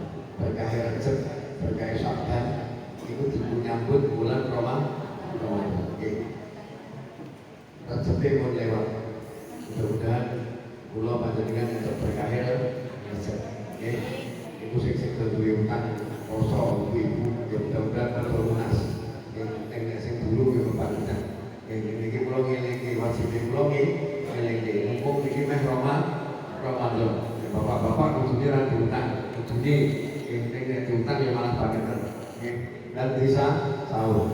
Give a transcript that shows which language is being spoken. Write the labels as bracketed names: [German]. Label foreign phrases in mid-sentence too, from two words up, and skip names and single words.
[Indonesian] Berkah Rajab, berkah Sya'ban itu menyambut bulan Ramadan. Rajab pun lewat. [Javanese] Mudah-mudahan kula panjenengan untuk berkah Rajab. Ibu sing duwe utang poso ibu ya mudah-mudahan terlunas. Nek sing dulu ya panjenengan. Iki kula ngelingi wajib kula ngelingi mumpung iki meh Ramadan. Bapak-bapak kudune ra diutang, kudune nek diutang ya malah bangetan. [Indonesian] Nggih. Dan bisa sahur.